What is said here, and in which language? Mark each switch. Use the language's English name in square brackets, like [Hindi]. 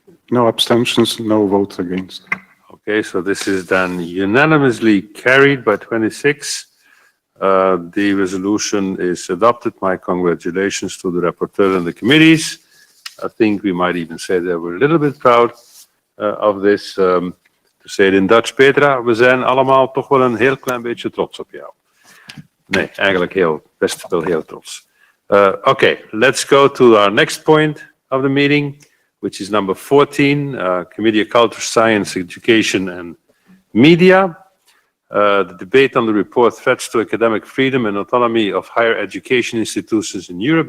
[English] No abstentions, no votes against. Okay, so this is then unanimously carried by 26. The resolution is adopted. My congratulations to the rapporteur and the committees. I think we might even say that we're a little bit proud of this. To say it in Dutch, [Dutch] Petra, we zijn allemaal toch wel een heel klein beetje trots op jou. Nee, eigenlijk best wel heel trots. [English] Okay, let's go to our next point of the meeting, which is number 14, Committee of Culture, Science, Education and Media. The debate on the report, Threats to Academic Freedom and Autonomy of Higher Education Institutions in Europe.